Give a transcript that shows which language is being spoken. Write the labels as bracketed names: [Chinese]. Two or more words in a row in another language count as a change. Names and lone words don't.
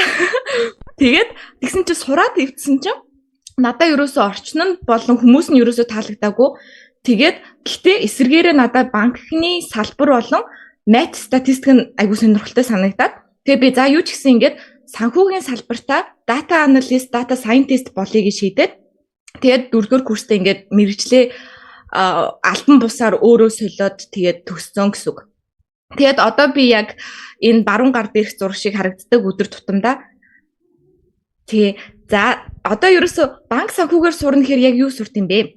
[Mongolian] Тэгээд тэгсэн чинь сураад ивдсэн чинь надаа ерөөсөө орчин нь болон хүмүүс нь ерөөсөө таалагдаагүй. Тэгээд гэхдээ эсэргээрээ надад банкны салбар болон мат статистик нь айгүй сонирхолтой санагдаад тэгээд би за юу ч гэсэн ингээд санхүүгийн салбартаа [English] data analyst, data scientist [Mongolian] болъё гэж шийдээд тэгээд 4-р курстээ ингээд мэргэжлээ альбан бусаар өөрөө солиод тэгээд төгссөн гэсэн үг. Тэгээд одоо би яг энэ баруун гар дээрх зураг шиг харагддаг өдөр тутамдаа за одоо ерөөсө банк санхүүгээр сурна гэхээр яг юу сурт юм бэ?